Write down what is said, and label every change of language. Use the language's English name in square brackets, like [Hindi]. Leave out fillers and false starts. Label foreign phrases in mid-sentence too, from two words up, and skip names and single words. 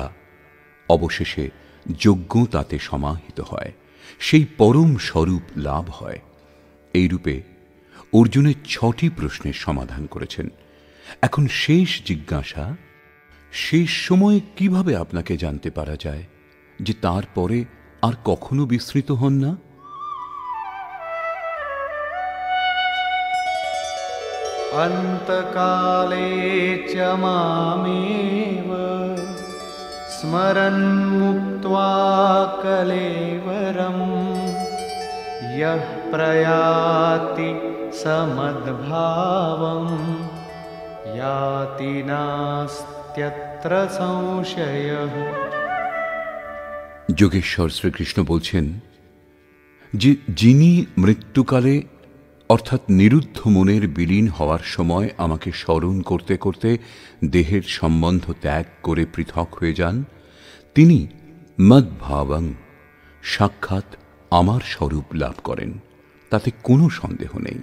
[Bangla] অবশেষে যজ্ঞ তাতে সমাহিত হয়, সেই পরম স্বরূপ লাভ হয়। এইরূপে অর্জুনের 6টি প্রশ্নের সমাধান করেছেন। এখন শেষ জিজ্ঞাসা, শেষ সময়ে কিভাবে আপনাকে জানতে পারা যায় যে তারপরে আর কখনো বিস্মৃত হন না? [Sanskrit] अन्तकाले च मामेव स्मरन् मुक्त्वा कलेवरं यः प्रयाति समद्भावं याति नास्त्यत्र संशयः। [Bangla] যোগেশ্বর শ্রীকৃষ্ণ বলছেন যে যিনি মৃত্যুকালে অর্থাৎ নিরুদ্ধ মনের বিলীন হওয়ার সময় আমাকে স্মরণ করতে করতে দেহের সম্বন্ধ ত্যাগ করে পৃথক হয়ে যান, তিনি মদ্ভাবং, সাক্ষাৎ আমার স্বরূপ লাভ করেন, তাতে কোনো সন্দেহ নেই।